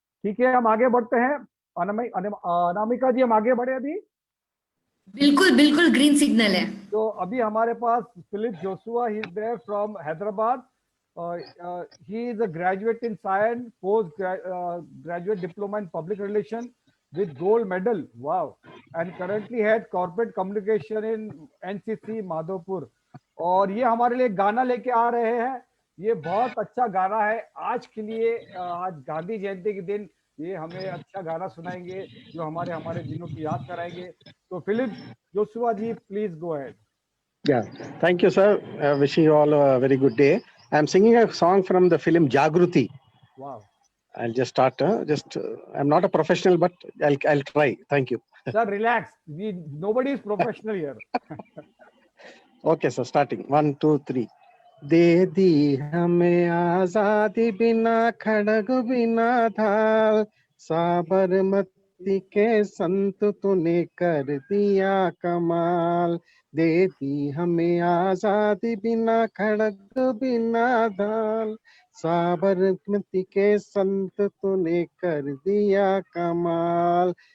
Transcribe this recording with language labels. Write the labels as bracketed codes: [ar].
[hi] ठीक है, हम आगे बढ़ते हैं। अनामिका जी, हम आगे बढ़े अभी। बिल्कुल बिल्कुल ग्रीन सिग्नल है। तो अभी हमारे पास Philip Joshua, [en] He is there from Hyderabad. He is a graduate in science, post graduate diploma in public relation with gold medal. Wow. And currently head corporate communication in NCC Madhopur. [hi] और ये हमारे लिए गाना लेके आ रहे हैं। ये बहुत अच्छा गाना है आज के लिए। आज गांधी जयंती के दिन ये हमें अच्छा गाना सुनाएंगे जो हमारे हमारे दिनों की याद कराएंगे। तो Philip Joshua ji, [en] Please go ahead. Yeah, thank you, sir. Wishing you all a very good day. I'm singing a song from the film Jagruti. Wow. I'll just start. I'm not a professional, but I'll try. Thank you. Sir, relax. Nobody is professional here. Okay, sir. Starting. 1, 2, 3. [hi] दे दी हमें आजादी बिना खड़ग बिना ढाल, साबरमती के संत तूने कर दिया कमाल। दे दी हमें आजादी बिना खड़ग बिना ढाल, साबरमती के संत तूने कर दिया कमाल।